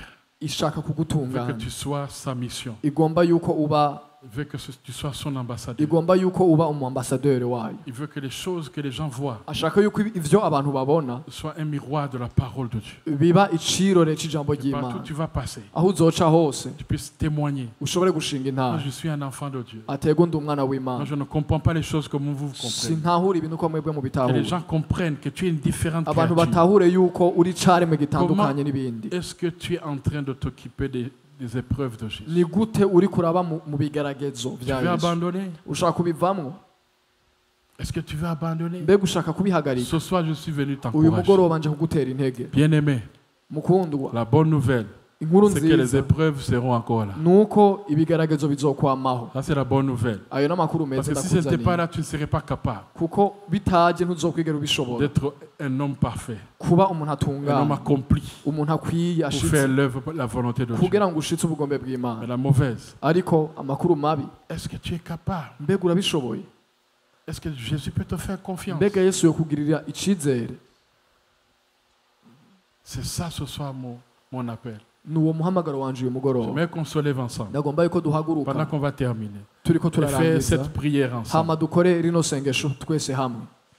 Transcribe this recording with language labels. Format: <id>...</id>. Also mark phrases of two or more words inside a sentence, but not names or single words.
<rn>ishaka</rn> <fr>Il veut que</fr> <rn>kugutunganya</rn> <fr>tu sois sa mission.</fr> <rn>igomba yuko uba</rn> <fr>Il veut que tu sois son ambassadeur.</fr> <rn>igomba yuko uba umuambasaderi wayo</rn> <fr>Il veut que les choses que les gens voient</fr> <rn>ashaka yuko ivyo abantu babona</rn> <fr>soient un miroir de la parole de Dieu.</fr> <rn>biba icirore c'ijambo</rn> <fr>Partout où</fr> <rn>ry'Imana</rn> <fr>tu vas passer,</fr> <rn>aho uzoca hose</rn> <fr>tu puisses témoigner.</fr> <rn>ushobore gushinga</rn> <fr>Moi,</fr> <rn>intara</rn> <fr>je suis un enfant de Dieu.</fr> <rn>atego ndi umwana</rn> <fr>Moi,</fr> <rn>w'Imana</rn> <fr>je ne comprends pas les choses comme vous comprenez.</fr> <rn>sintahura ibintu uko mwebwe</rn> <fr>Que les</fr> <rn>mubitahura</rn> <fr>gens comprennent que tu es une différente</fr> <rn>abantu</rn> <fr>créature.</fr> <rn>batahure yuko uri caremwe gitandukanye n'ibindi</rn> <fr>Est-ce que tu es en train de t'occuper des épreuves de Jésus?</fr> <rn>ni gute uri kuraba mu bigeragezo</rn> <fr>Tu</fr> <rn>vya</rn> <fr>veux</fr> <rn>Yesu</rn> <fr>abandonner?</fr> <rn>ushaka kubivamwo</rn> <fr>Est-ce que tu veux abandonner?</fr> <rn>mbega ushaka kubihagarika</rn> <fr>Ce soir, je suis venu</fr> <rn>uyu</rn> <fr>t'encourager.</fr> <rn>mugoroba nje kugutera intege</rn> <fr>Bien-aimé,</fr> <rn>mukundwa</rn> <fr>la bonne nouvelle,</fr> <rn>inkuru</rn> <fr>c'est que les</fr> <rn>nziza</rn> <fr>épreuves seront encore là.</fr> <rn>nuko ibigeragezo bizokwamaho</rn> <fr>Ça, c'est la bonne nouvelle.</fr> <rn>ayo n'amakuru</rn> <fr>Parce</fr> <rn>meza</rn> <fr>que si ce n'était pas</fr> <rn>ndakuzaniye</rn> <fr>là, tu ne serais pas capable</fr> <rn>kuko bitaje ntuzokwigera ubishobora</rn> <fr>d'être un homme parfait,</fr> <rn>kuba umuntu</rn> <fr>un homme</fr> <rn>atunganye</rn> <fr>accompli</fr> <rn>umuntu akwiye</rn> <fr>pour faire</fr> <rn>ashitse</rn> <fr>l'œuvre, la volonté de Dieu.</fr> <rn>kugira ngo ushitse ubugombe</rn> <fr>Mais</fr> <rn>bw'Imana</rn> <fr>la mauvaise,</fr> <rn>ariko amakuru mabi</rn> <fr>est-ce que tu es capable?</fr> <rn>mbega urabishoboye</rn> <fr>Est-ce que Jésus peut te faire confiance?</fr> <rn>mbega Yesu yokugirira icizere</rn> <fr>C'est ça ce soir mon appel.</fr> <rn>ni uwo muhamagaro wanje uyu mugoroba</rn> <fr>J'aimerais qu'on se lève ensemble</fr> <rn>ndagomba yuko duhaguruka</rn> <fr>pendant qu'on va terminer</fr> <rn>turiko</rn> <fr>et faire</fr> <rn>turarangiza</rn> <fr>cette prière ensemble.</fr> <rn>hama dukore rino sengesho twese hamwe</rn>